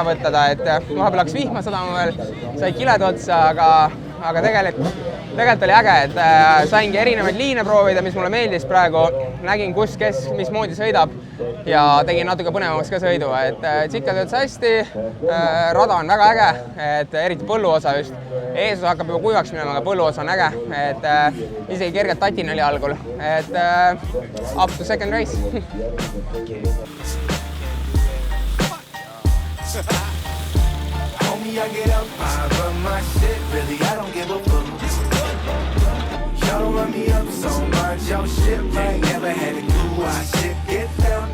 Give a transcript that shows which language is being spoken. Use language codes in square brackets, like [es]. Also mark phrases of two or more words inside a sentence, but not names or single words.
[et] võtta ta, et vahepeal hakkas vihma sadama veel, sai kiled otsa, aga tegelikult oli äge, et saingi erinevaid liine proovida, mis mulle meeldis praegu, nägin, kes mismoodi sõidab ja tegin natuke põnevamaks ka sõidu, et tsikka töötas hästi, rada on väga äge, et eriti põlluosa just, eesosa hakkab juba kuivaks minema, aga põlluosa on äge, et isegi kergelt tatin oli algul, et [en] up to second race. Homie, I get up, I run my shit, really, I don't give a fuck. Y'all don't run me up so much, y'all shit right, never had a clue why shit get down.